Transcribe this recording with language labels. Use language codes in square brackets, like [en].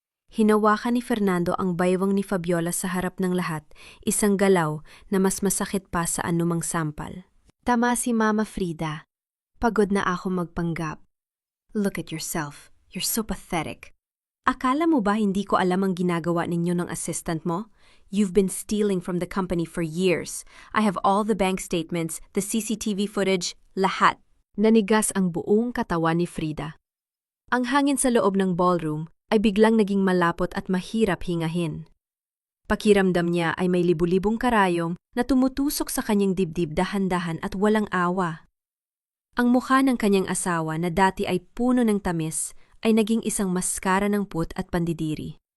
[tl] Hinawakan ni Fernando ang baywang ni Fabiola sa harap ng lahat, isang galaw na mas masakit pa sa anumang sampal. Tama si Mama Frida. Pagod na ako magpanggap. [en] Look at yourself. You're so pathetic. [tl] Akala mo ba hindi ko alam ang ginagawa ninyo ng assistant mo? [en] You've been stealing from the company for years. I have all the bank statements, the CCTV footage, [tl] lahat. Nanigas ang buong katawan ni Frida. Ang hangin sa loob ng ballroom ay biglang naging malapot at mahirap hingahin. Pakiramdam niya ay may libu-libong karayom na tumutusok sa kanyang dibdib dahan-dahan at walang awa. Ang mukha ng kanyang asawa na dati ay puno ng tamis ay naging isang maskara ng put at pandidiri.